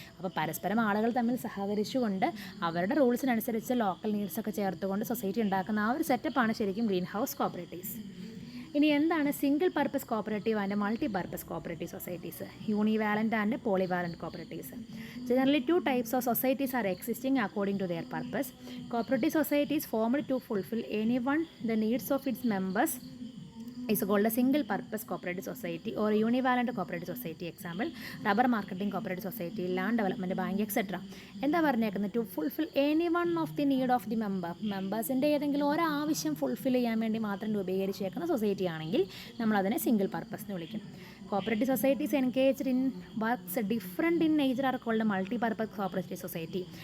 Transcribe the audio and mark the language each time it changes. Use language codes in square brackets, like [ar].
[ml] അപ്പോൾ പരസ്പരം ആളുകൾ തമ്മിൽ സഹകരിച്ചുകൊണ്ട് അവരുടെ റൂൾസിനനുസരിച്ച് ലോക്കൽ നീഡ്സൊക്കെ ചേർത്തുകൊണ്ട് സൊസൈറ്റി ഉണ്ടാക്കുന്ന ആ ഒരു സെറ്റപ്പാണ് ശരിക്കും ഗ്രീൻ ഹൗസ് കോപ്പറേറ്റീവ്സ്. ഇനി എന്താണ് single purpose cooperative and multi purpose cooperative societies? യൂണിവാലൻ്റ് and പോളിവാലൻ്റ് cooperatives. [en] Generally two types of societies are existing according to their purpose. Cooperative societies formed to fulfill the needs of its members is called a single purpose cooperative society or univalent cooperative society. Example, rubber marketing cooperative society, land development bank, etc. [ml] എന്താ പറഞ്ഞേക്കുന്നത്? [en] to fulfill any one of the need of the മെമ്പേഴ്സിൻ്റെ [ml] ഏതെങ്കിലും ഒരു ആവശ്യം fulfil ചെയ്യാൻ വേണ്ടി മാത്രം രൂപീകരിച്ചേക്കുന്ന society ആണെങ്കിൽ നമ്മളതിനെ സിംഗിൾ പർപ്പസ് എന്ന് വിളിക്കും. [en] Cooperative societies engaged in works different in nature are called multi purpose cooperative society.